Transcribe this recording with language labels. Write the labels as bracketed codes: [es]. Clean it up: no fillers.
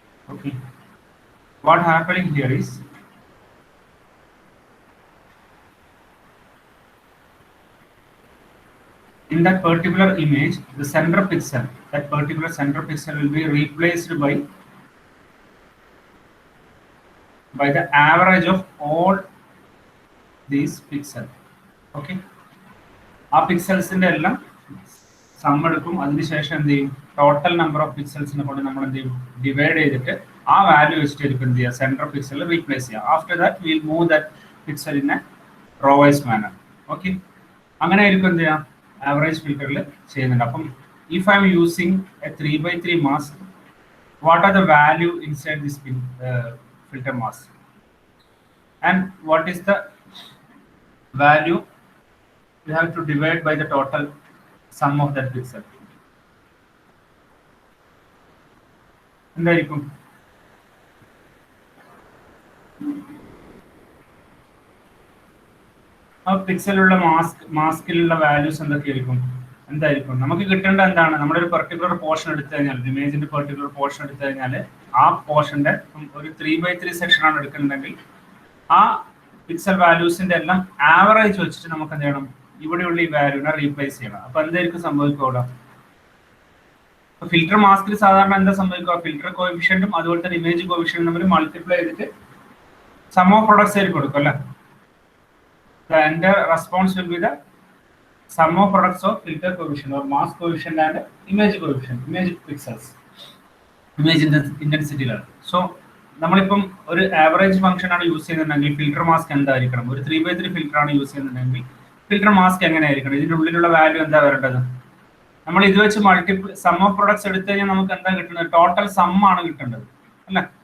[en] Okay, what happening here is in that particular image, the center pixel, that particular center pixel will be replaced by the average of all these pixels. [ml] Okay, ആ പിക്സൽസിന്റെ എല്ലാം some എടുക്കും. അതിനുശേഷം എന്ത് ചെയ്യും, total number of പിക്സൽസിനെ കൊണ്ട് നമ്മൾ എന്ത് ചെയ്യും, ഡിവൈഡ് ചെയ്തിട്ട് ആ വാല്യൂ വെച്ചിട്ട് എന്ത് ചെയ്യുക, സെൻട്രൽ പിക്സൽ റീപ്ലേസ് ചെയ്യുക. [en] After that will move that pixel in a rowwise manner. [ml] Okay, അങ്ങനെ ആയിരിക്കും എന്ത് ചെയ്യാം, ആവറേജ് ഫിൽറ്ററിൽ ചെയ്യുന്നുണ്ട്. [en] അപ്പം if I am using a 3x3 mask, what are the value inside this filter mask and what is the value you have to divide by the total sum of that pixel. [ml] എന്തായിരിക്കും, ആ പിക്സലുള്ള മാസ്കിലുള്ള values എന്തൊക്കെയായിരിക്കും, എന്തായിരിക്കും നമുക്ക് കിട്ടേണ്ട എന്താണ്, നമ്മുടെ ഒരു particular portion എടുത്തു കഴിഞ്ഞാൽ, ഇമേജിന്റെ പെർട്ടിക്കുലർ പോർഷൻ എടുത്തു കഴിഞ്ഞാൽ ആ പോർഷന്റെ ഒരു 3x3 സെക്ഷൻ ആണ് എടുക്കുന്നുണ്ടെങ്കിൽ ആ പിക്സൽ വാല്യൂസിന്റെ എല്ലാം ആവറേജ് വെച്ചിട്ട് നമുക്ക് എന്ത് ചെയ്യണം, ഇവിടെയുള്ള ഈ വാല്യൂനെ റീപ്ലേസ് ചെയ്യണം. അപ്പൊ എന്തായിരിക്കും സംഭവിക്കുക അവിടെ, ഫിൽറ്റർ മാസ്കിൽ സാധാരണ എന്താ സംഭവിക്കുക, ഫിൽറ്റർ കോഎഫിഷ്യന്റും അതുപോലെ തന്നെ ഇമേജ് കോഎഫിഷ്യന്റും തമ്മിൽ മൾട്ടിപ്ലൈ ചെയ്തിട്ട് സം ഓഫ് പ്രൊഡക്ട്സ് ആയിരിക്കും കൊടുക്കും അല്ലേ. [en] The entire response will be the sum of products of filter coefficient or mask coefficient and image coefficient, image pixels, image intensity level. [ml] So നമ്മളിപ്പം ഒരു ആവറേജ് ഫംഗ്ഷൻ ആണ് use ചെയ്യുന്നുണ്ടെങ്കിൽ filter mask എന്തായിരിക്കണം, ഒരു 3x3 filter ആണ് use ചെയ്യുന്നുണ്ടെങ്കിൽ filter mask എങ്ങനെയായിരിക്കണം, ഇതിന്റെ ഉള്ളിലുള്ള വാല്യൂ എന്താ വരേണ്ടത്, നമ്മൾ ഇത് വെച്ച് മൾട്ടിപ്പിൾ സം ഓഫ് പ്രൊഡക്ട്സ് എടുത്തു കഴിഞ്ഞാൽ നമുക്ക് എന്താ കിട്ടുന്നത്, ടോട്ടൽ സം ആണ് കിട്ടേണ്ടത് അല്ലെ.